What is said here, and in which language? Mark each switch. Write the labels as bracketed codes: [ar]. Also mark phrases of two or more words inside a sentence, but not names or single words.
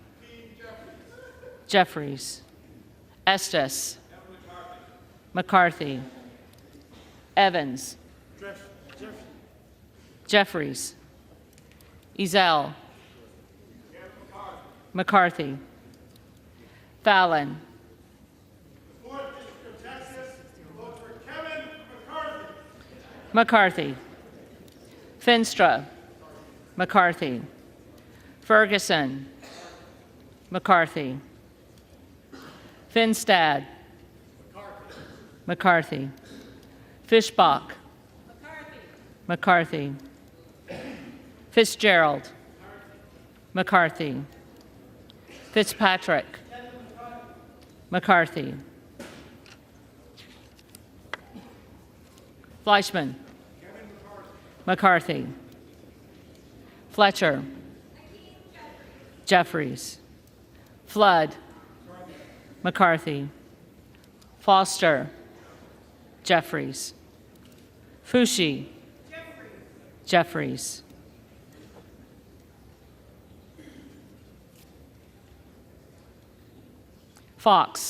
[en] Jeffries. Estes. McCarthy. Evans. Jeffries. Ezell. McCarthy. Fallon. The 4th District of Texas vote for Kevin McCarthy. McCarthy. Finstra. McCarthy. Ferguson. McCarthy. Finstad. McCarthy. Fishbach. McCarthy. Fitzgerald. McCarthy. Fitzpatrick. McCarthy. Fleischman. McCarthy. Fletcher. Jeffries. Flood. McCarthy. Foster. Jeffries. Fushi. Jeffries. Fox.